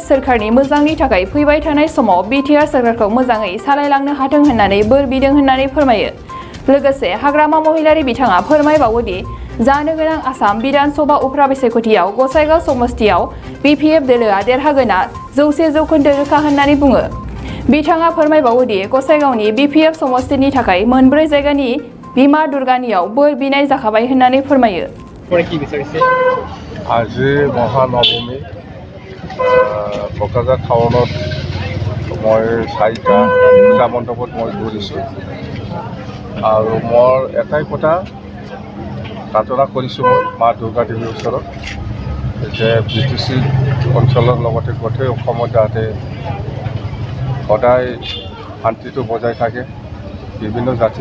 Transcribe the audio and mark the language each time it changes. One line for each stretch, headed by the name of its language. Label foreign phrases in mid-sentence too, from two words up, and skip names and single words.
Bodo: सोरखारनि मोजांनि थाखाय फैबाय थानाय समाव बिटिआर सोरखारखौ मोजाङै सालायलांनो हाथों होननानै बोर बिदों होननानै फोरमायो लोगोसे हाग्रामा महिलारि बिथाङा फोरमायबावोदि जानो गोनां आसाम बिधान सभा उफ्रा बिसायख'थियाव गसाइगाव समस्तियाव बिपिएफ दोलोआ देरहागोना 100% रोखा होननानै बुङो बिथाङा फोरमायबावोदि गसाइगावनि बिपिएफ समस्तिनि थाखाय मोनब्रै जायगानि बिमा दुर्गानियाव बोर बिनाय जाखाबाय होननानै फोरमायो
Assamese: আজি মহানৱমী কক্ৰাঝাৰ টাউনত মই 4টা পূজা মণ্ডপত মই ঘূৰিছোঁ আৰু মোৰ এটাই কথা প্ৰাৰ্থনা কৰিছোঁ মই মা দুৰ্গা দেৱীৰ ওচৰত যে বিটিচি অঞ্চলৰ লগতে গোটেই অসমত যাতে সদায় শান্তিটো বজাই থাকে বিভিন্ন জাতি